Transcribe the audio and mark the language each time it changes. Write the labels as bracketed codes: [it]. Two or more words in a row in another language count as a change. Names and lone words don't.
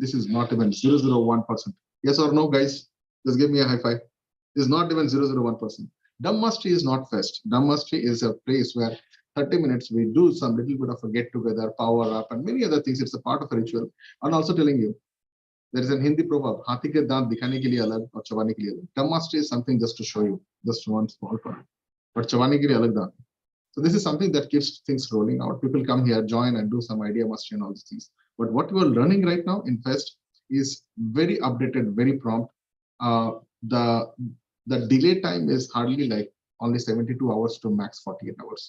[en] This is not even 0.001%. Yes or no, guys? Just give me a high five. It's not even 0.001%. Dumb mastery is not Fest. Dumb mastery is a place where 30 minutes we do some little bit of a get together, power up, and many other things. It's a part of a ritual. And also telling you, there is a Hindi proverb, [hi] "हाथी के दांत दिखाने के लिए अलग और चबाने के लिए अलग." [en] Dumb mastery is something just to show you, just one small part. But [hi] चबाने के लिए अलग दांत. [en] So this is something that keeps things rolling out. People come here, join, and do some idea mastery and all these things. But what we are learning right now in Fest is very updated, very prompt. The delay time is hardly like only 72 hours to max 48 hours.